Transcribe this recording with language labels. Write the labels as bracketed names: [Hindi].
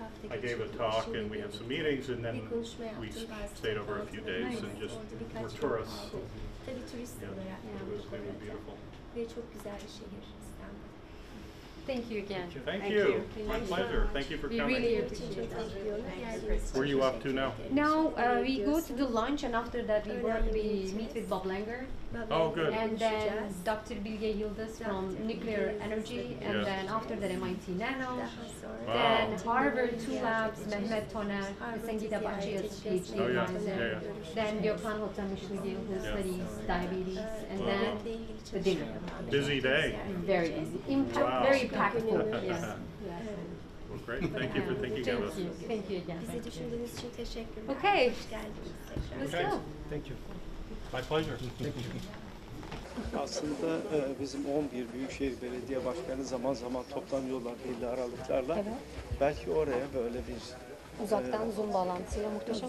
[English] I gave a talk, and we had some meetings, and then we stayed over a few days and just were tourists. [Turkish] Tabii turist [English] Yeah, [Turkish] olarak [English] it was beautiful. [Turkish] ve çok güzel bir şehir İstanbul. [English] Thank you again. Thank you. My pleasure. Thank you for We coming. really appreciate that. Where are you off to now? Now we go to the lunch, and after that we meet with Bob Langer, Oh, good. and then Dr. Bilge Yıldız from nuclear energy, and Yeah. then after that MIT Nano, Wow. then Harvard 2 labs, Mehmet Toner, Sengida Bahçıyan PhD Oh, yeah. advisor, Yeah, yeah. then Gökhan Hotamışlıgil who Yeah. studies diabetes, and Wow. then the dinner. Busy day. Very easy, Wow. very impactful. Yes. Well, great. Thank you for thinking of us. Thank you again. [Turkish] Bizi düşündüğünüz için teşekkürler. [English] Okay. [Turkish] Hoş geldiniz tekrar. [English] Let's Okay. go. Thank you. My pleasure. [Turkish] Aslında bizim 11 Büyükşehir Belediye Başkanı zaman zaman toplanıyorlar belli aralıklarla. Evet. Belki oraya böyle bir Uzaktan Zoom bağlantısıyla muhteşem.